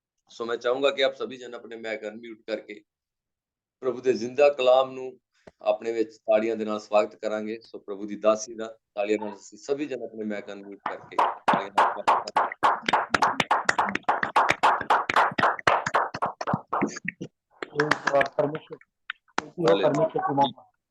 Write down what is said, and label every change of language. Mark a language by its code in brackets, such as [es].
[hi] सो मैं चाहूंगा कि आप सभी जन अपने मैक अनम्यूट करके प्रभु [pa] ਦੇ ਜ਼ਿੰਦਾ ਕਲਾਮ ਨੂੰ ਆਪਣੇ ਵਿੱਚ ਤਾੜੀਆਂ ਦੇ ਨਾਲ ਸਵਾਗਤ ਕਰਾਂਗੇ। ਸੋ ਪ੍ਰਭੂ ਦੀ ਦਾਸੀ ਦਾ ਤਾੜੀਆਂ ਨਾਲ ਅਸੀਂ ਸਭੀ ਜਨ ਆਪਣੇ ਮੈਕ ਅਨਮਿਊਟ ਕਰਕੇ ਤਾੜੀਆਂ ਨਾਲ ਸਵਾਗਤ [hi] परमेश्वर परमेश्वर की महिमा।